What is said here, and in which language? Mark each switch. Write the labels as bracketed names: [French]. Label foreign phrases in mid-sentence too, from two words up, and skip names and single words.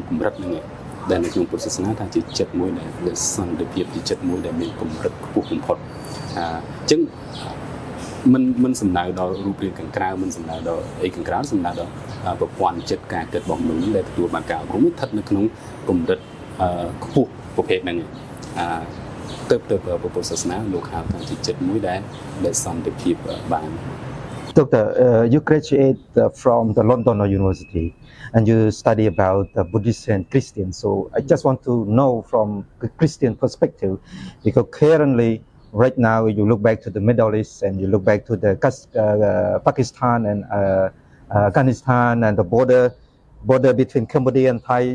[Khmer] កម្រិតហ្នឹងដែលនៅក្នុងពុទ្ធសាសនាថាជាចិត្តមួយដែលសន្តិភាពជាចិត្តមួយដែលមានកម្រិតខ្ពស់បំផុតអញ្ចឹងមិនសំដៅដល់រូបរាងខាងក្រៅមិនសំដៅដល់អីខាងក្រៅសំដៅដល់ប្រព័ន្ធចិត្តការគិតរបស់មនុស្សដែលទទួលបានការអប់រំនេះស្ថិតនៅក្នុងកម្រិតខ្ពស់ប្រភេទហ្នឹងទៅពុទ្ធសាសនាលោកហៅថាជាចិត្តមួយដែលសន្តិភាពបាន [English] Doctor, you graduate from the London University and you study about Buddhists and Christians. So I just want to know from the Christian perspective, because currently, right now, you look back to the Middle East and you look back to the Pakistan and Afghanistan and the border between Cambodia and Thai.